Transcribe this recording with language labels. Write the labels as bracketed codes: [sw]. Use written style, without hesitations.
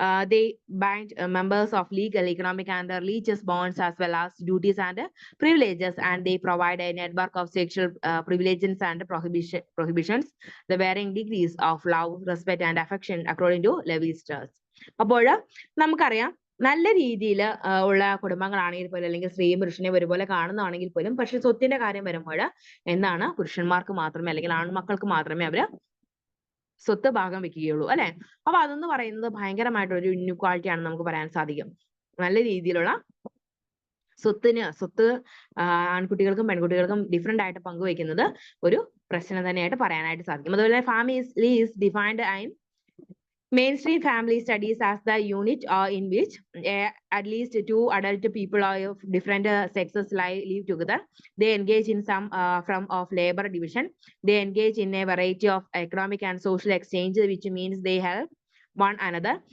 [en] They bind members of legal, economic, and religious bonds, as well as duties and privileges, and they provide a network of sexual privileges and prohibitions, the varying degrees of love, respect, and affection according to Levi-Strauss. [ml] അപ്പോൾ നമുക്കറിയാം, നല്ല രീതിയിൽ ഉള്ള കുടുംബങ്ങളാണെങ്കിൽ പോലും, അല്ലെങ്കിൽ സ്ത്രീയും പുരുഷനെയും ഒരുപോലെ കാണുന്നതാണെങ്കിൽ പോലും, പക്ഷെ സ്വത്തിന്റെ കാര്യം വരുമ്പോൾ എന്താണ്, പുരുഷന്മാർക്ക് മാത്രമേ അല്ലെങ്കിൽ ആൺമക്കൾക്ക് മാത്രമേ അവര് സ്വത്ത് ഭാഗം വെക്കുകയുള്ളൂ, അല്ലെ? അപ്പൊ അതെന്ന് പറയുന്നത് ഭയങ്കരമായിട്ടുള്ള ഒരു ഇൻഇക്വാലിറ്റി ആണെന്ന് നമുക്ക് പറയാൻ സാധിക്കും. നല്ല രീതിയിലുള്ള സ്വത്ത് ആൺകുട്ടികൾക്കും പെൺകുട്ടികൾക്കും ഡിഫറെന്റ് ആയിട്ട് പങ്കുവെക്കുന്നത് ഒരു പ്രശ്നം തന്നെയായിട്ട് പറയാനായിട്ട് സാധിക്കും. [en] അതുപോലെ family is defined and mainstream family studies as the unit in which at least two adult people of different sexes live together. They engage in some form of labor division. They engage in a variety of economic and social exchange, which means they help one another.